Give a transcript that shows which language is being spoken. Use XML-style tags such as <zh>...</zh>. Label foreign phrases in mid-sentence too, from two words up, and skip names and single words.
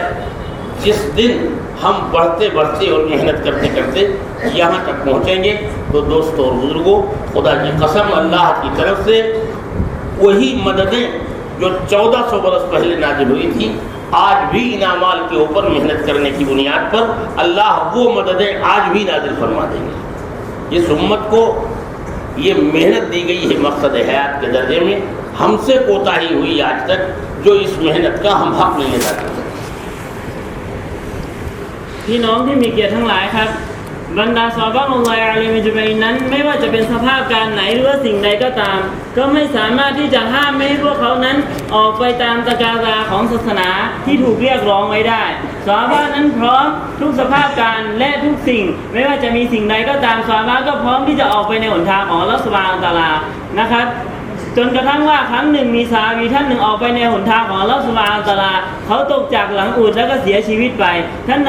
<ur>جس دن ہم بڑھتے بڑھتے اور محنت کرتے کرتے یہاں تک پہنچیں گے تو دوستوں اور بزرگوں، خدا کی قسم اللہ کی طرف سے وہی مددیں جو 1400 برس پہلے نازل ہوئی تھی آج بھی ان اعمال کے اوپر محنت کرنے کی بنیاد پر اللہ وہ مددیں آج بھی نازل فرما دیں گے۔ اس امت کو یہ محنت دی گئی ہے مقصد حیات کے درجے میں، ہم سے کوتاہی ہوئی آج تک جو اس محنت کا ہم حق نہیں ادا کر سکتے۔</ur> <th>พี่น้องที่มีเกียรติทั้งหลายครับบรรดาซอฮาบะห์อัลลอฮฺอะลัยฮิมะจุบัยนั้นไม่ว่าจะเป็นสภาพการไหนหรือว่าสิ่งใดก็ตาม ก็ไม่สามารถที่จะห้ามไม่ให้พวกเขานั้นออกไปตามตะกาตาของศาสนาที่ถูกเรียกร้องไว้ได้ซอฮาบะห์นั้นพร้อมทุกสภาพการและทุกสิ่งไม่ว่าจะมีสิ่งใดก็ตามซอฮาบะห์ก็พร้อมที่จะออกไปในหนทางของอัลเลาะห์ซุบฮานะฮูวะตะอาลานะครับจนกระทั่งว่าครั้งหนึ่งมีซอฮาบีท่านหนึ่งออกไปในหนทางของอัลเลาะห์ซุบฮานะฮูวะตะอาลาเขาตกจากหลังอูฐแล้วก็เสียชีวิตไปท่านน</th>